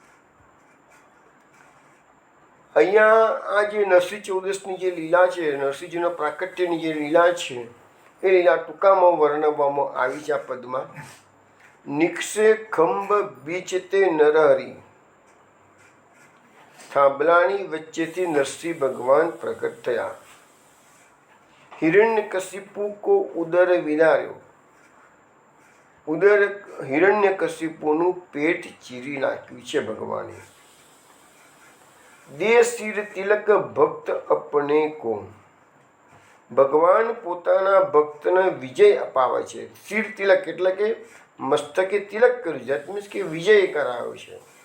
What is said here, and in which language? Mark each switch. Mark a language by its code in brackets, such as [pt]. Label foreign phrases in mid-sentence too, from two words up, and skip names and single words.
[gu] અહીંયા આ જે નરસિંહ ચૌદસની જે લીલા છે, નરસિંહજીના પ્રાકટ્યની જે લીલા છે એ લીલા ટૂંકામાં વર્ણવવામાં આવી છે આ પદમાં. [bra] निक्षे खंभ बीचते नरहरी, [gu] થાંભલાની વચ્ચેથી નરસિંહ ભગવાન પ્રગટ થયા. [bra] हिरण्यकशिपु को उदर विदार्यो, उदर [gu] हिरण्यकशिपुનું પેટ ચીરી નાખ્યું છે ભગવાને. [bra] दे शिर तिलक भक्त अपने को, [gu] ભગવાન પોતાના ભક્તને વિજય અપાવે છે. શિર તિલક એટલે કે મસ્તકે તિલક કર્યું, [en] that means [gu] કે વિજય કરાયો છે.